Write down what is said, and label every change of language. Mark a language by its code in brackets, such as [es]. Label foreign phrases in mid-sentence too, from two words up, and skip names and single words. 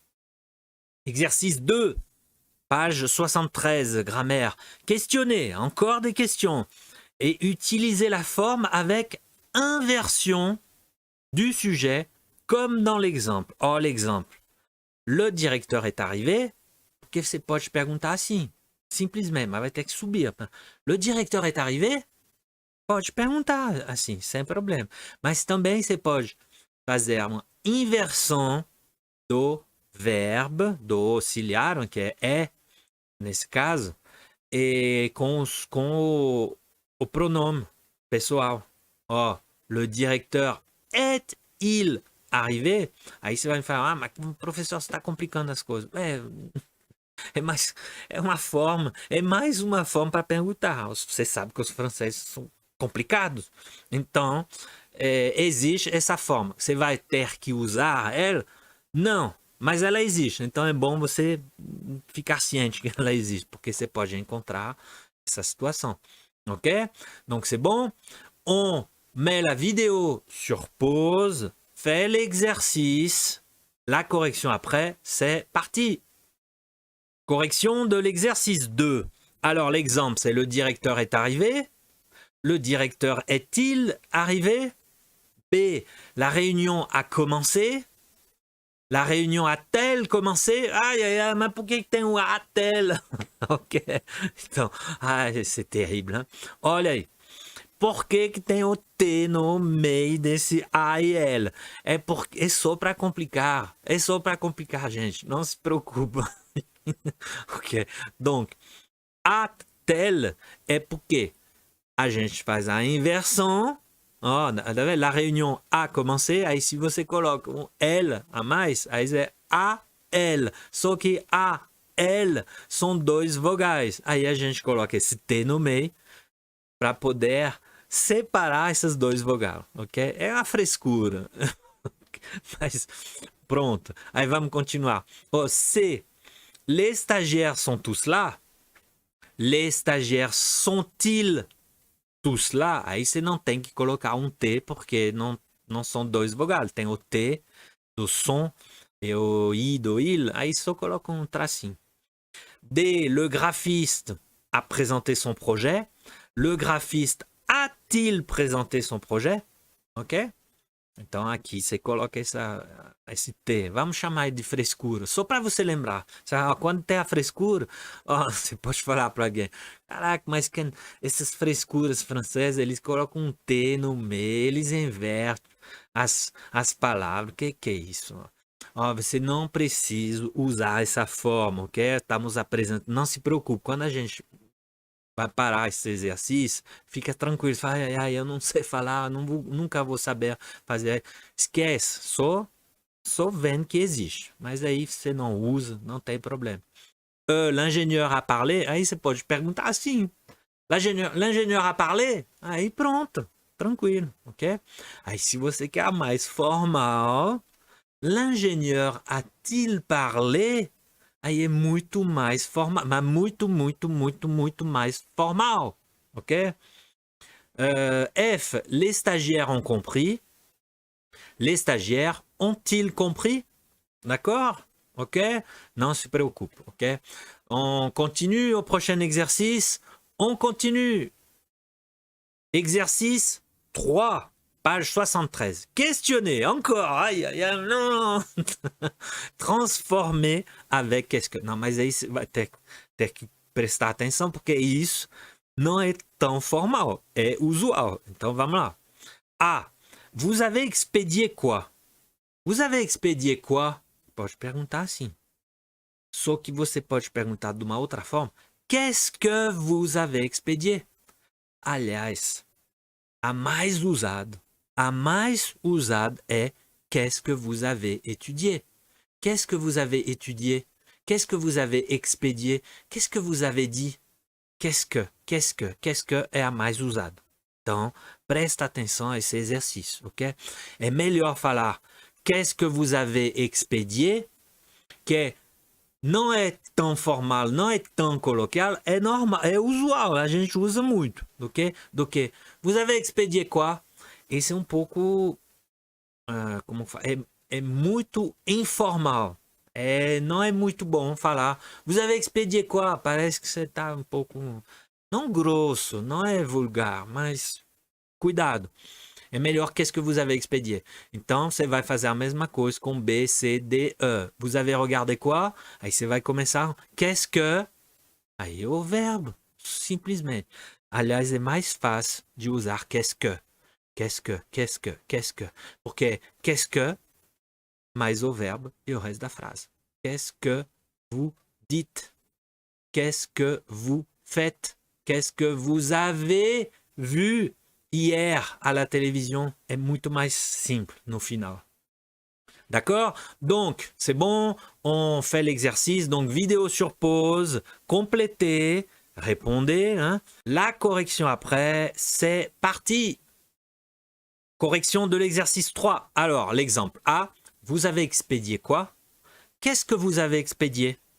[fr] Exercice 2, page 73, grammaire. Questionnez, encore des questions. Et utilisez la forme avec inversion du sujet, comme dans l'exemple. Oh, l'exemple. Le directeur est arrivé. [pt] Porque você pode perguntar assim. Simplesmente, mas vai ter que subir. [fr] Le directeur est arrivé. [pt] Pode perguntar assim, sem problema. Mas também você pode fazer uma inversão do verbo, do auxiliar, que é nesse caso, e com o pronome pessoal. Ó, [fr] le directeur est-il arrivé? [pt] Aí você vai me falar, mas o professor está complicando as coisas. É mais uma forma para perguntar. Você sabe que os franceses são complicados. Então, existe essa forma. Você vai ter que usar ela? Não, mas ela existe. Então é bom você ficar ciente que ela existe, porque você pode encontrar essa situação. [fr] Ok? Donc c'est bon. On met la vidéo sur pause, fait l'exercice, la correction après, c'est parti. Correction de l'exercice 2. Alors l'exemple, c'est le directeur est arrivé. Le directeur est-il arrivé? B. La réunion a commencé. La réunion a-t-elle commencé? [pt] Ai, mas por que tem o a-t-elle? Ok. Então, [fr] c'est terrible. Hein? [pt] Olha aí. Por que tem o T no meio desse A e L? É só para complicar. É só para complicar, gente. Não se preocupa. Ok. Donc, a-t-elle é porque a gente faz a inversão. Ó, [fr] la reunião a commencé, [pt] aí se você coloca um L a mais, aí é a L. Só que a L são dois vogais. Aí a gente coloca esse T no meio para poder separar esses dois vogais, ok? É uma frescura. Mas pronto. Aí vamos continuar. Oh, se [fr] les stagiaires sont tous là, les stagiaires sont-ils tous lá? [pt] Aí você não tem que colocar um T, porque não são dois vogais. Tem o T do som e o I do il. Aí só coloca um tracinho. [fr] D, le graphiste a présenté son projet. Le graphiste a-t-il présenté son projet? Ok? [pt] Então aqui você coloca esse T. Vamos chamar de frescura. Só para você lembrar. Quando tem a frescura, você pode falar para alguém. Caraca, mas essas frescuras francesas, eles colocam um T no meio, eles invertem as palavras. Que é isso? Você não precisa usar essa forma, ok? Estamos apresentando. Não se preocupe. Quando a gente vai parar esse exercício, fica tranquilo. Fala, eu não sei falar, nunca vou saber fazer. Esquece, só vendo que existe. Mas aí você não usa, não tem problema. [fr] L'ingénieur a parlé, [pt] aí você pode perguntar assim. [fr] L'ingénieur a parlé, [pt] aí pronto, tranquilo, ok? Aí se você quer mais formal, [fr] l'ingénieur a-t-il parlé? [pt] Aí é muito mais formal, mas muito mais formal, ok? [fr] F, les stagiaires ont compris. Les stagiaires ont-ils compris? [pt] D'accord? Ok? Non se preocupe, ok? [fr] On continue au prochain exercice. On continue. Exercice 3. Page 73. Questionner, encore. Aïe, non. Transformer avec qu'est-ce que... [pt] Não, mas aí você vai ter que prestar atenção, porque isso não é tão formal, é usual. Então, vamos lá. A. [fr] Vous avez expédié quoi? Vous avez expédié quoi? [pt] Pode perguntar assim. Só que você pode perguntar de uma outra forma. [fr] Qu'est-ce que vous avez expédié? [pt] Aliás, a mais usada [fr] est qu'est-ce que vous avez étudié? Qu'est-ce que vous avez étudié? Qu'est-ce que vous avez expédié? Qu'est-ce que vous avez dit? Qu'est-ce que [pt] é a mais usada. Então, presta atenção a esse exercício, ok? É melhor falar [fr] qu'est-ce que vous avez expédié, [pt] que não é tão formal, não é tão coloquial, é normal, é usual, a gente usa muito, ok? Do que [fr] vous avez expédié quoi? [pt] Esse é um pouco, como fala, é muito informal. Não é muito bom falar [fr] vous avez expédié quoi? [pt] Parece que você está um pouco, não grosso, não é vulgar, mas cuidado. É melhor [fr] qu'est-ce que vous avez expédié. [pt] Então, você vai fazer a mesma coisa com B, C, D, E. [fr] Vous avez regardé quoi? [pt] Aí você vai começar [fr] qu'est-ce que? [pt] Aí é o verbo, simplesmente. Aliás, é mais fácil de usar [fr] qu'est-ce que. Qu'est-ce que. [pt] Porque [fr] qu'est-ce que [pt] mais o verbo e o resto da frase. [fr] Qu'est-ce que vous dites? Qu'est-ce que vous faites? Qu'est-ce que vous avez vu hier à la télévision? [pt] É muito mais simple no final. [fr] D'accord? Donc, c'est bon, on fait l'exercice. Donc, vidéo sur pause, complétez, répondez. Hein? La correction après, c'est parti. Correction de l'exercice 3. Alors, l'exemple A, vous avez expédié quoi? Qu'est-ce que vous avez expédié?